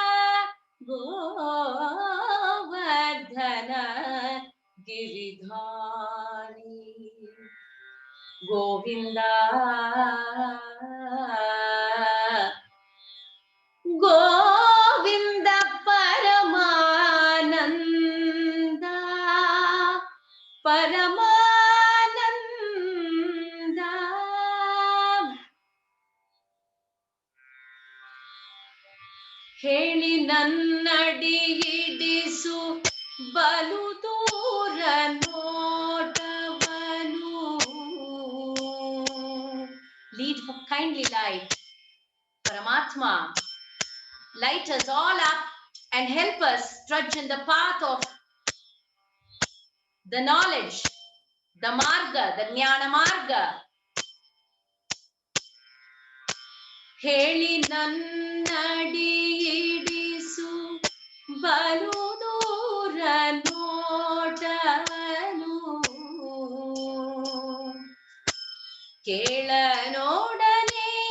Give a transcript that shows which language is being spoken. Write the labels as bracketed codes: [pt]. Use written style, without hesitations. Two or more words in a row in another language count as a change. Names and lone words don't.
[sa] Govardhana Giridhari, Govinda, Govinda Paramananda, Paramananda, [kn] ಹೇಳಿ ನನ್ನಡಿ ಹಿಡಿಸು ಬಲು ದೂರ ನೋಟವನು. [en] Lead kindly light, Paramatma, light us all up and help us trudge in the path of the knowledge, the marga, the [sa] jnana marga. [kn] ಹೇಳಿ ನನ್ನಡಿ ಹಿಡಿಸು ಬಲು ದೂರ ನೋಟವನು, ಕೇಳ ನೋಡನೆ